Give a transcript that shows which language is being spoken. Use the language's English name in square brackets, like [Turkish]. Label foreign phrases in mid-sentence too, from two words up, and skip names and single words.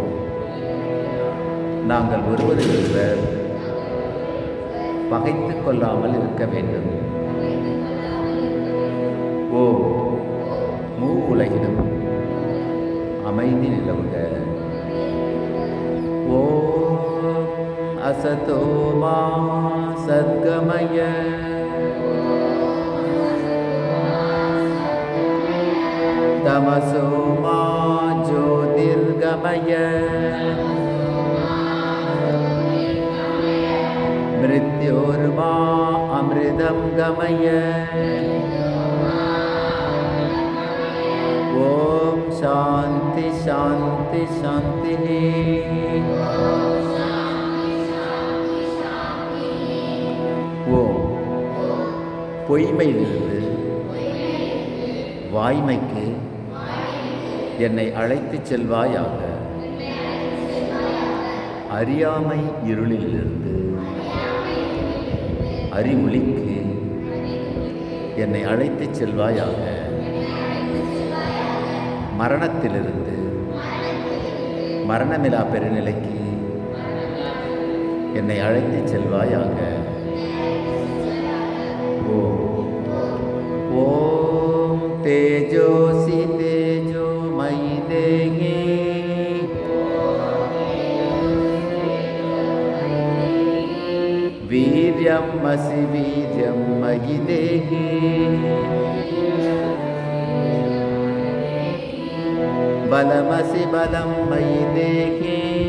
[Tamil] நாங்கள் ஒருவரையொருவர் பகைத்து கொள்ளாமல் இருக்க வேண்டும். ஓ மூ உலகிலும் அமைதி நிலவுக. [Sanskrit] ॐ असतो मा सद्गमय तमसो मा ज्योतिर्गमय मृत्योर्मा अमृतं गमय. ओम शांति शांति शांति. [Tamil] ஓம் பொய்மையிலிருந்து வாய்மைக்கு என்னை அழைத்துச் செல்வாயாக. அறியாமை இருளிலிருந்து அறிவொளிக்கு என்னை அழைத்துச் செல்வாயாக. மரணத்திலிருந்து மரணமிலா பெருநிலைக்கு என்னை அழைத்துச் செல்வாயாக. [Sanskrit] ஓம் तेजोसि तेजोमयि देहि वीर्यमसि वीर्यं मयि देहि बलमसि बलं मयि देहि